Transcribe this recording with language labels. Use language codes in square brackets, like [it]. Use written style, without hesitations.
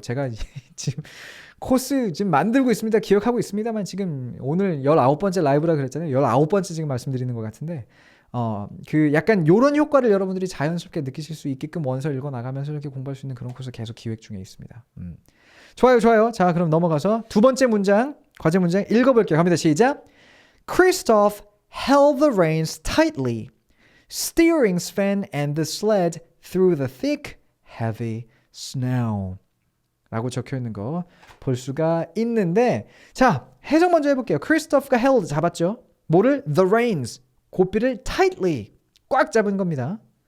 [ko] 제가 지금 코스 지금 만들고 있습니다. 기억하고 있습니다만 지금 오늘 19번째 라이브라 그랬잖아요. 19번째 지금 말씀드리는 것 같은데 그 약간 요런 효과를 여러분들이 자연스럽게 느끼실 수 있게끔 원서 읽어 나가면서 이렇게 공부할 수 있는 그런 코스 계속 기획 중에 있습니다. 좋아요. 자, 그럼 넘어가서 두 번째 문장, 과제 문장 읽어볼게요. 갑니다. 시작. [en] Christoph held the reins tightly, steering Sven and the sled through the thick, heavy snow. [ko] 라고 적혀있는 거 볼 수가 있는데 자, 해석 먼저 해볼게요. 크리스토프가 held 잡았죠. 뭐를? [en] The reins, [ko] 고삐를 tightly, 꽉 잡은 겁니다.